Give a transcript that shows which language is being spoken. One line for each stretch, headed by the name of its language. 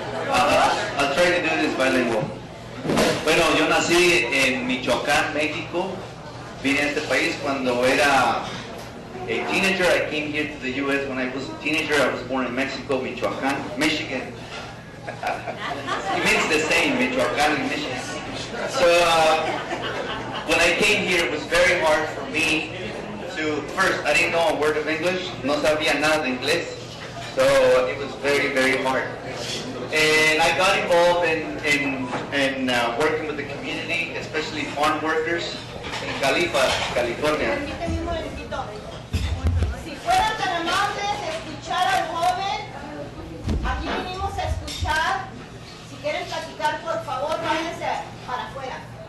English: I'll try to do this bilingual.
Spanish: Bueno, yo nací en Michoacán, México. Vine a este país cuando era
English: a teenager. I came here to the U.S. when I was a teenager. I was born in Mexico, Michoacán, Michigan. It means the same, Michoacán and Michigan. So when I came here, it was very hard for me to, first, I didn't know a word of English.
Spanish: No sabía nada de inglés.
English: So it was very, very hard. And I got involved in working with the community, especially farm workers in Califa, California.
Spanish: Permíteme un momentito. Si fueran tan amables de escuchar al joven, aquí vinimos a escuchar. Si quieren platicar, por favor, váyanse para afuera.